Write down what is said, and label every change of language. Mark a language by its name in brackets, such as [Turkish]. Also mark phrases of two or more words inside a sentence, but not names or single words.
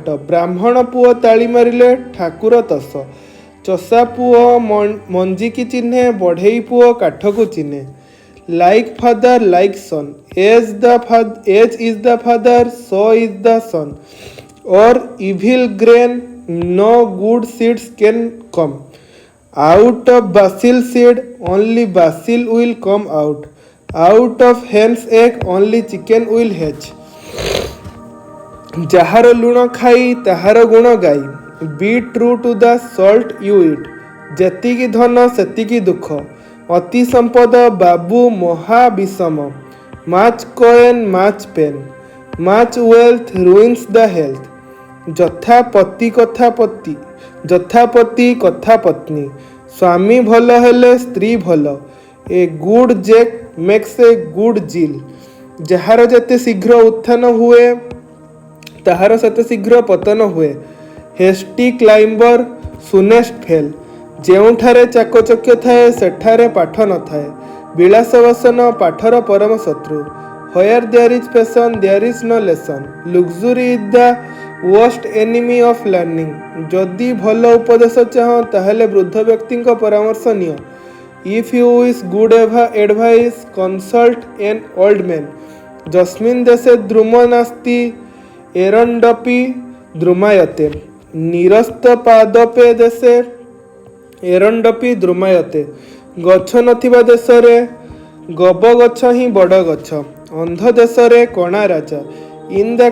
[Odia] ବ୍ରାହ୍ମଣ ପୁଅ ତାଳି ମାରିଲେ ଠାକୁର ତସ। ଚଷା ପୁଅ ମଞ୍ଜିକି ଚିହ୍ନେ, ବଢ଼େଇ ପୁଅ କାଠକୁ ଚିହ୍ନେ। [English] Like father like son. As is the father so is the son. or evil grain no good seeds can come. Out of basil seed only basil will come out. Out of hen's egg only chicken will hatch. [Odia] ଯାହାର ଲୁଣ ଖାଇ ତାହାର ଗୁଣ ଗାଇ। [English] Be true to the salt you eat. [Odia] ଯେତିକି ଧନ ସେତିକି ଦୁଃଖ। ଅତି ସମ୍ପଦ ବାବୁ ମହା ବିଷମ। [English] Much coin much pain. Much wealth ruins the health. [Odia] ଯଥାପତି କଥା ପତି, ଯଥାପତି କଥା ପତ୍ନୀ। ସ୍ୱାମୀ ଭଲ ହେଲେ ସ୍ତ୍ରୀ ଭଲ। [English] A good Jack makes a good Jill. [Odia] ଯାହାର ଯେତେ ଶୀଘ୍ର ଉତ୍ଥାନ ହୁଏ ତାହାର ସେତେ ଶୀଘ୍ର ପତନ ହୁଏ। [English] Hasty climbers soonest fall. [Odia] ଯେଉଁଠାରେ ଚାକଚକ୍ୟ ଥାଏ ସେଠାରେ ପାଠ ନଥାଏ। ବିଳାସ ବସନ ପାଠର ପରମ ଶତ୍ରୁ। [English] Where there is passion there is no lesson. Luxury is the worst enemy of learning. [Odia] ଯଦି ଭଲ ଉପଦେଶ ଚାହଁ ତାହେଲେ ବୃଦ୍ଧ ବ୍ୟକ୍ତିଙ୍କ ପରାମର୍ଶ ନିଅ। [English] If you wish good advice consult an old man. [Sanskrit] ଯସ୍ମିନ୍ ଦେଶେ ଦ୍ରୁମ ନାସ୍ତି ଏରଣ୍ଡପି ଦ୍ରୁମାୟତେ [Odia] ନିରସ୍ତ ପାଦପେ ଦେଶେ ଏରଣ୍ଡପି ଦ୍ରୁମାୟତେ ଗଛ ନଥିବା ଦେଶରେ ଗବ ଗଛ ହିଁ ବଡ଼ ଗଛ ଅନ୍ଧ ଦେଶରେ କଣା ରାଜା [English] in the